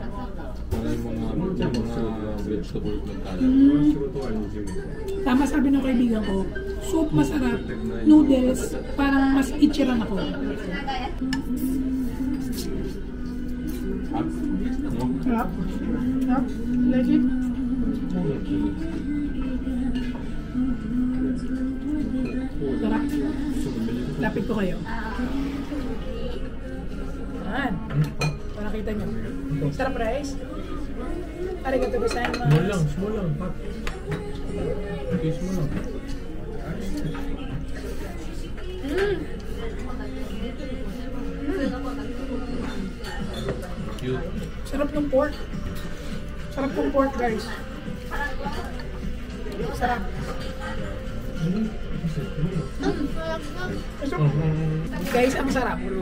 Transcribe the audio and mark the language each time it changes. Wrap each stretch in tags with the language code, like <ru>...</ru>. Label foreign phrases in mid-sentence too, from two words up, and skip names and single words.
<tl>Para yung mga vegetable ng kala. Tama sabi ng kaibigan ko, soup masarap, noodles, parang mas ichiran ako. Sarap? Sarap?</tl> <en>Like it?</en> <tl>Sarap? Lapit ko kayo. Yan. Kung nakita nyo. Sarap rice?</tl> <ja>ありがとうございます.</ja> <tl>Small lang. Taste mo lang.</tl> <en>Cute.</en> <tl>Sarap ng pork. Sarap ng pork, guys. Sarap. Guys, ang sarap.</tl>